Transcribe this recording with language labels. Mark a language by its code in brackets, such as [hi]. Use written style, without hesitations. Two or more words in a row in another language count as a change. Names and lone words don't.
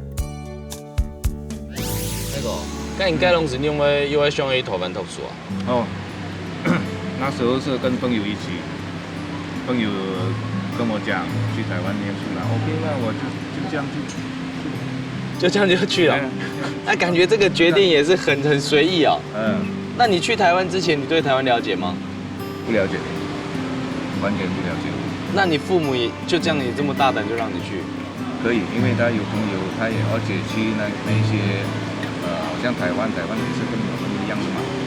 [zh] 那應該攏是因為又要上去台灣讀書啊？那時候是跟朋友一起，朋友跟我講去台灣念書啦 ，OK， 那我就這樣就這樣就去了。那感覺這個決定也是很隨意啊。那你去台灣之前，你對台灣了解嗎？不了解，完全不了解。那你父母也就這樣，也這麼大膽就讓你去？可以，因為他有朋友，他也而且去那些好像台灣也是跟我們一樣的嘛。